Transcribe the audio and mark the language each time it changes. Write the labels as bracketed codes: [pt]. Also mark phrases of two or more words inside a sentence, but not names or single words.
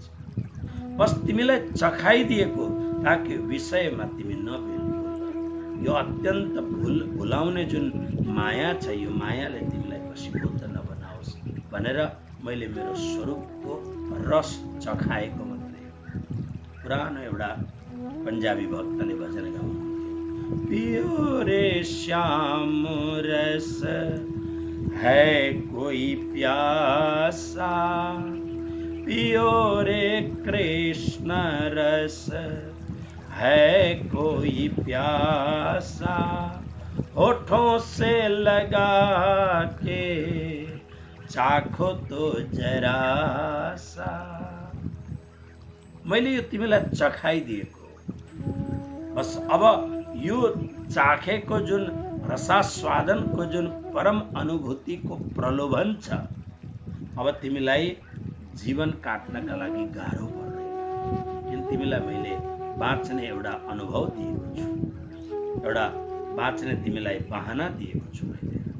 [ne] बस तिमीलाई चखाइदिएको ताकि विषयमा तिमी नबिल्नु। यो अत्यन्त भुलाउने जुन माया छ, यो मायाले तिमीलाई वशीभूत नबनाओस् भनेर मैले मेरो स्वरूपको रस चखाएको मात्रै। पुरानो एउटा पन्जाबी भक्तले भजन गाउनुहुन्थ्यो, [hi] पियो रे श्याम रस है कोई प्यासा, पियो रे कृष्ण रस है कोई प्यासा, होठों से लगा के चाखो तो जरा सा। [ne] मैले यो तिमीलाई चखाइदिएको, बस अब यो चाखेको जुन रसास्वादनको जुन परम अनुभूतिको प्रलोभन छ, अब तिमीलाई जीवन काट्नका लागि गाह्रो पर्दैन, किन तिमीलाई मैले बाँच्ने एउटा अनुभव दिएको छु, एउटा बाँच्ने तिमीलाई बहाना दिएको छु मैले।